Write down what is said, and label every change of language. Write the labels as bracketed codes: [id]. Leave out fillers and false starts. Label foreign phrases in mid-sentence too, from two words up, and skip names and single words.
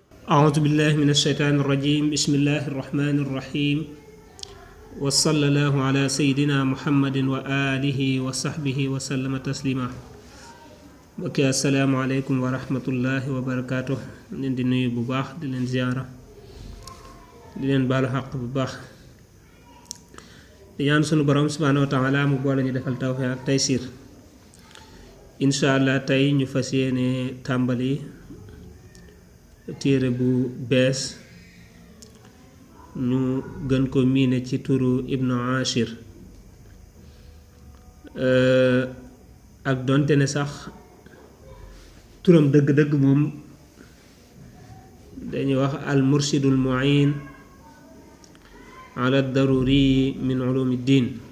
[ar] أعوذ بالله من الشيطان الرجيم بسم الله الرحمن الرحيم وصلى الله على سيدنا محمد وآله وصحبه وسلم تسليما [wo] بكي [ar] السلام عليكم ورحمة الله وبركاته [wo] leen di nuyu bu baax di leen ziyaara di leen baalu xaq bu baax di ñaan sunu borom [ar] سبحانه وتعالى [wo] mu boole ñu defal tawfiq ak taysir [ar] إن شاء الله [wo] tey ñu fas yéene tàmbali téere bu bees ñu gën ko miine ci turu Ibnu Ashir ak donte ne sax turam dëgg-dëgg moom dañuy wax [ar] المرشد المعين على الضروري من علوم الدين